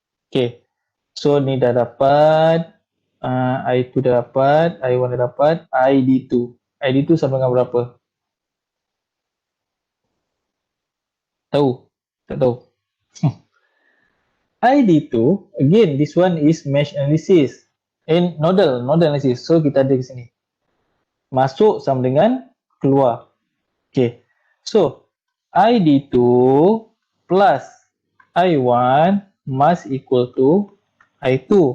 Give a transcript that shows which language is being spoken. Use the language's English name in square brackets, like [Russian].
[Malay] Okay, so ni dah dapat, I2 dah dapat, I1 dah dapat, ID2. ID2 sama dengan berapa? Tahu? Tak tahu? [English] ID2, again, this one is mesh analysis. [Malay] Nodal analysis. So kita ada di sini. Masuk sama dengan keluar. Okay. [English] So, ID2 plus I1 must equal to I2.